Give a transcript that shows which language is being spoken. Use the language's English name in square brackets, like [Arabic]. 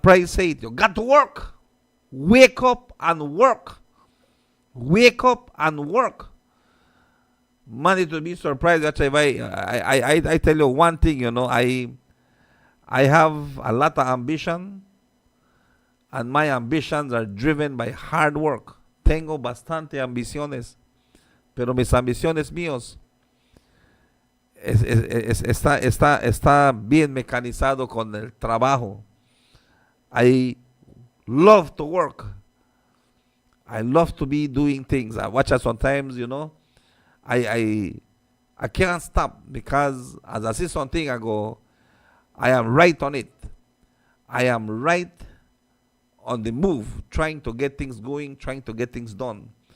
[English] Price said, you got to work. Wake up and work. Wake up and work. Money to be surprised. That's why I tell you one thing, I have a lot of ambition, and my ambitions are driven by hard work. [Spanish] Tengo bastante ambiciones, pero mis ambiciones míos está bien mecanizado con el trabajo. [English] I love to work. I love to be doing things. I watch it sometimes, I can't stop, because as I see something, I go, I am right on it. I am right on the move, trying to get things going, trying to get things done.